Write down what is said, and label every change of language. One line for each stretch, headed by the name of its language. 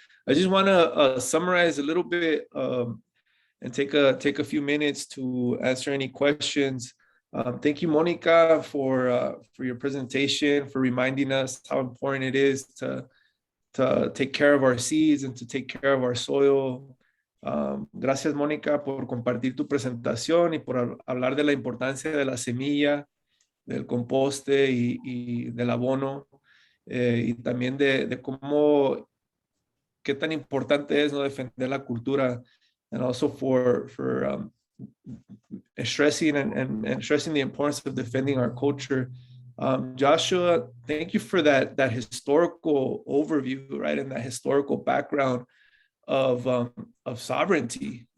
English: I just want to summarize a little bit and take a few minutes to answer any questions. Thank you, Monica, for your presentation, for reminding us how important it is to take care of our seeds and to take care of our soil.
Spanish: Gracias, Mónica, por compartir tu presentación y por hablar de la importancia de la semilla, del composte y del abono, y también de cómo, qué tan importante es no defender la cultura
English: and also for stressing and stressing the importance of defending our culture. Joshua, thank you for that historical overview, right, and that historical background of sovereignty.